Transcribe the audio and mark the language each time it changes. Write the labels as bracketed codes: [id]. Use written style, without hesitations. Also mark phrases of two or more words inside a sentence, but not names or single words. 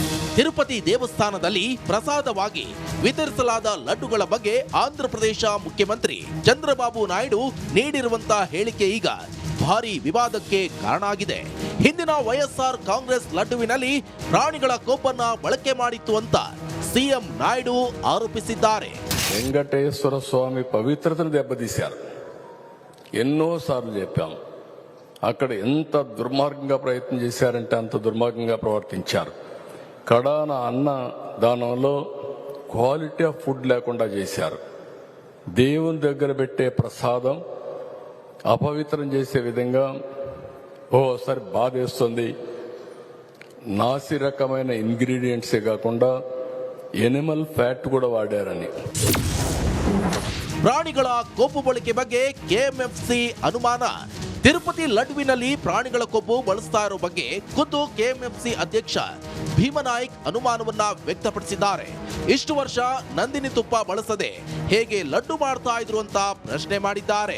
[kn] ತಿರುಪತಿ ದೇವಸ್ಥಾನದಲ್ಲಿ ಪ್ರಸಾದವಾಗಿ ವಿತರಿಸಲಾದ ಲಡ್ಡುಗಳ ಬಗ್ಗೆ ಆಂಧ್ರಪ್ರದೇಶ ಮುಖ್ಯಮಂತ್ರಿ ಚಂದ್ರಬಾಬು ನಾಯ್ಡು ನೀಡಿರುವಂತಹ ಹೇಳಿಕೆ ಈಗ ಭಾರಿ ವಿವಾದಕ್ಕೆ ಕಾರಣ ಆಗಿದೆ. ಹಿಂದಿನ ವೈಎಸ್ಆರ್ ಕಾಂಗ್ರೆಸ್ ಲಡ್ಡುವಿನಲ್ಲಿ ಪ್ರಾಣಿಗಳ ಕೊಬ್ಬನ್ನ ಬಳಕೆ ಮಾಡಿತ್ತು ಅಂತ ಸಿಎಂ ನಾಯ್ಡು ఆరోపిಸಿದ್ದಾರೆ. [te] వెంకటేశ్వర స్వామి పవిత్రతను దెబ్బతీశారు. ఎన్నోసార్లు చెప్పాం. అక్కడ ఎంత దుర్మార్గంగా ప్రయత్నం చేశారంటే అంత దుర్మార్గంగా ప్రవర్తించారు. కడాన అన్న దానంలో [en] quality of food [te] లేకుండా చేశారు. దేవుని దగ్గర పెట్టే ప్రసాదం అపవిత్రం చేసే విధంగా ఓసారి బాధేస్తుంది. నాసి రకమైన ఇంగ్రీడియంట్సే కాకుండా [en] animal fat [te] కూడా వాడారని. [kn] ಪ್ರಾಣಿಗಳ ಕೊಬ್ಬು ಬಳಕೆ ಬಗ್ಗೆ ಕೆಎಂಎಫ್ಸಿ ಅನುಮಾನ. ತಿರುಪತಿ ಲಡ್ಡುವಿನಲ್ಲಿ ಪ್ರಾಣಿಗಳ ಕೊಬ್ಬು ಬಳಸ್ತಾ ಇರೋ ಬಗ್ಗೆ ಖುದ್ದು ಕೆಎಂಎಫ್ಸಿ ಅಧ್ಯಕ್ಷ ಭೀಮನಾಯ್ಕ್ ಅನುಮಾನವನ್ನ ವ್ಯಕ್ತಪಡಿಸಿದ್ದಾರೆ. ಇಷ್ಟು ವರ್ಷ ನಂದಿನಿ ತುಪ್ಪ ಬಳಸದೆ ಹೇಗೆ ಲಡ್ಡು ಮಾಡ್ತಾ ಇದ್ರು ಅಂತ ಪ್ರಶ್ನೆ ಮಾಡಿದ್ದಾರೆ.